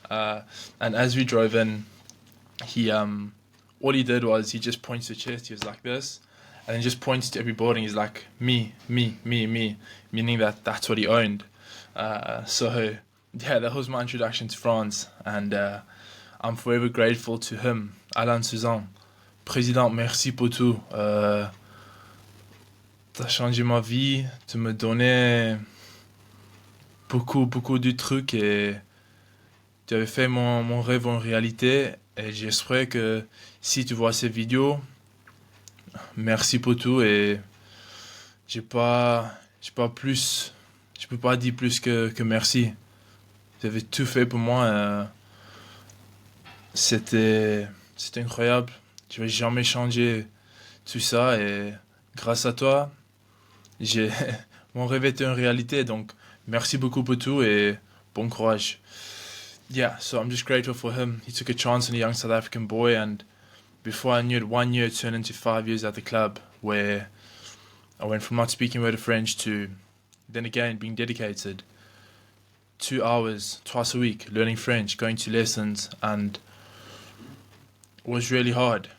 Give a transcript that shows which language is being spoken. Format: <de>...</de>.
<en>And as we drove in, he all he did was he just points to his chest. He was like this, and then just points to every building. He's like, me, me, me, me, meaning that that's what he owned. So yeah, that was my introduction to France, and I'm forever grateful to him, Alain Suzanne.</en> <fr>Président, merci pour tout. T'as changé ma vie, tu me donnais beaucoup, beaucoup de trucs, et tu avais fait mon rêve en réalité. Et j'espère que si tu vois ces vidéos, merci pour tout, et j'ai pas plus, je peux pas dire plus que merci. Tu avais tout fait pour moi. C'était incroyable. Je vais jamais changer tout ça, et grâce à toi, j'ai mon rêve était une réalité. Donc merci beaucoup pour tout, et bon courage.</fr> <en>Yeah, so I'm just grateful for him. He took a chance on a young South African boy, and before I knew it, 1 year turned into 5 years at the club, where I went from not speaking a word of French to then again being dedicated 2 hours twice a week learning French, going to lessons, and it was really hard.</en>